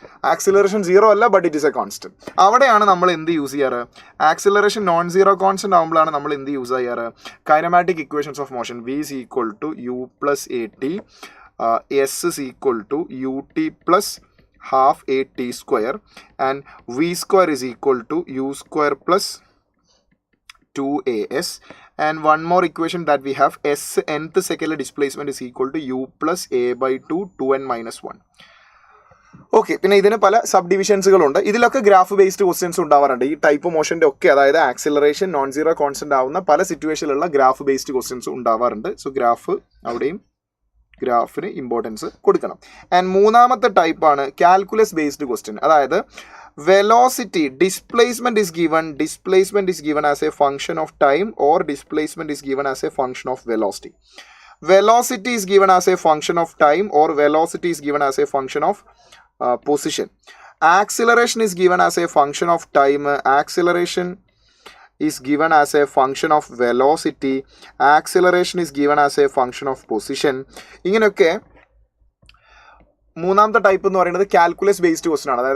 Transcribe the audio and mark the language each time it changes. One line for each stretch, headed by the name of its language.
Malayalam: Acceleration 0 അല്ല,
English: But it is a constant.
Malayalam: അവിടെയാണ് നമ്മൾ എന്ത് യൂസ് ചെയ്യാറ്? ആക്സിലറേഷൻ നോൺ സീറോ കോൺസ്റ്റന്റ് ആകുമ്പോഴാണ് നമ്മൾ എന്ത് യൂസ് ചെയ്യാറ്?
English: Kinematic equations of motion V is equal to U plus AT, S is equal to UT plus half AT square, and V square is equal to U square plus 2AS, and one more equation that we have, S nth second displacement is equal to U plus A by 2 2n minus 1.
Malayalam: Okay, പിന്നെ ഇതിന് പല sub ഡിവിഷൻസുകളുണ്ട്. ഇതിലൊക്കെ graph based questions ഉണ്ടാവാറുണ്ട്. ഈ type മോഷൻ്റെ ഒക്കെ, അതായത് acceleration non zero constant ആവുന്ന പല സിറ്റുവേഷനിലുള്ള ഗ്രാഫ് ബേസ്ഡ് ക്വസ്റ്റ്യൻസ് ഉണ്ടാവാറുണ്ട്. സോ ഗ്രാഫിന് ഇമ്പോർട്ടൻസ് കൊടുക്കണം.
English: and
Malayalam: മൂന്നാമത്തെ ടൈപ്പാണ് കാൽക്കുലസ് ബേസ്ഡ് ക്വസ്റ്റ്യൻ. അതായത്
English: Velocity displacement is given as a function of time, or displacement is given as a function of velocity. Velocity is given as a function of time, or velocity is given as a function of position. Acceleration is given as a function of time. Acceleration is given as a function of velocity. Acceleration is given as a function of position.
Malayalam: ഇങ്ങനെയൊക്കെ മൂന്നാമത്തെ type എന്ന് പറയുന്നത് calculus based question ആണ്.